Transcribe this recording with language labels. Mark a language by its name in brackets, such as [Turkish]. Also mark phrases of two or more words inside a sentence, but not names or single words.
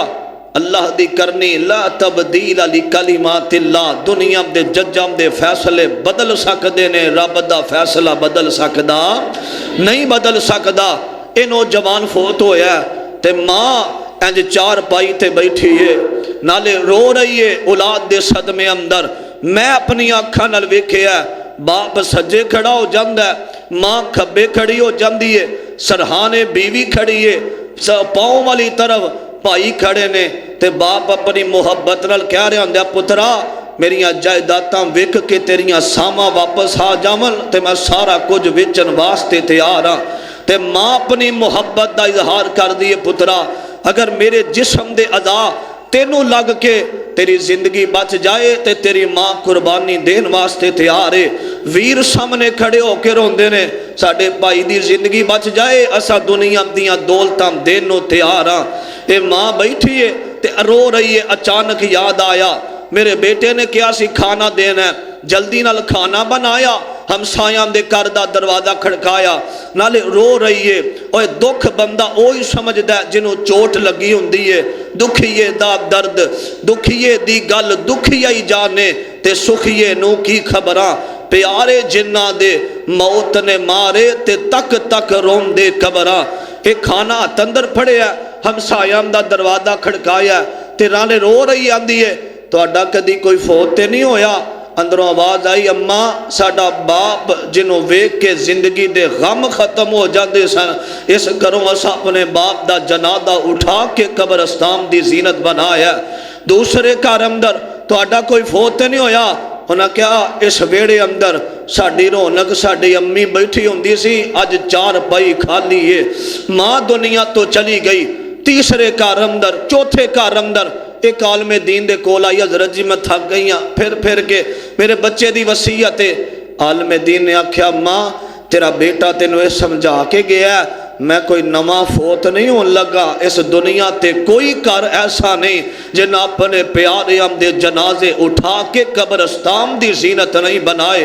[Punjabi] اللہ دی کرنی [Arabic] لا تبدیل علی کلمات اللہ، [Punjabi] دنیا دے ججاں دے فیصلے بدل سکدے نے، رب دا فیصلہ بدل سکدا نہیں بدل سکدا۔ اے نوجوان فوت ہویا ہے تے ماں انج چار پائی تے بیٹھی ہے، نالے رو رہی ہے اولاد دے صدمے اندر۔ میں اپنی آنکھاں نال ویکھیا ہے، باپ سجے کھڑا ہو جاندا ہے، ماں کھبے کھڑی ہو جاندی ہے، سرہانے بیوی کھڑی ہے، پاؤں والی طرف بھائی کھڑے نے، تے باپ اپنی محبت نال کہہ رہا ہوندا پترا میریاں جائیداداں وک کے تیریاں ساواں واپس آ جاون تے میں سارا کچھ ویچن واسطے تیار ہاں۔ تے ماں اپنی محبت دا اظہار کر دیے پترا اگر میرے جسم دے اعضاء تینوں لگ کے تیری زندگی بچ جائے تے تیری ماں قربانی دین واسطے تیار ہے۔ ویر سامنے کھڑے ہو کے روندے نے ساڈے بھائی دی زندگی بچ جائے اسا دنیا دیاں دولتاں دینوں تیار ہاں۔ اے ماں بیٹھی ہے تے رو رہی ہے، اچانک یاد آیا میرے بیٹے نے کیا سی کھانا دینا ہے، جلدی نال کھانا بنایا، ہمسایاں دے گھر دا دروازہ کھڑکایا، نالے رو رہی ہے۔ اوے دکھ بندہ اوہی سمجھدا ہے جنوں چوٹ لگی ہوندی ہے، دکھیے دا درد دکھیے دی گل دکھیا ہی جانے تے سکھیے نو کی خبراں، پیارے جنہ دے موت نے مارے تے تک تک روم دے قبراں۔ ایک کھانا تندر پھڑے ہے، ہمسایاں دا دروازہ کھڑکایا تے نالے رو رہی آندی ہے تہاڈا کدی کوئی فوت تے نہیں ہویا؟ اندروں آواز آئی اماں ساڈا باپ جنوں ویکھ کے زندگی دے غم ختم ہو جاندے سن، اس گھروں اسا اپنے باپ دا جنازہ اٹھا کے قبرستان دی زینت بنایا۔ دوسرے گھر اندر تہاڈا کوئی فوت تے نہیں ہویا؟ انہاں کہا اس ویڑے اندر ساڈی رونق ساڈی امی بیٹھی ہوندی سی، اج چار پائی خالی ہے، ماں دنیا تو چلی گئی۔ تیسرے گھر اندر چوتھے گھر اندر ایک عالم دین دے کول آئی، حضرت جی میں تھک گئی ہاں پھر کے میرے بچے دی وصیت ہے۔ عالم دین نے آکھیا ماں تیرا بیٹا تینوں یہ سمجھا کے گیا ہے میں کوئی نواں فوت نہیں ہون لگا، اس دنیا تے کوئی کر ایسا نہیں جن اپنے پیارے دے جنازے اٹھا کے قبرستان دی زینت نہیں بنائے۔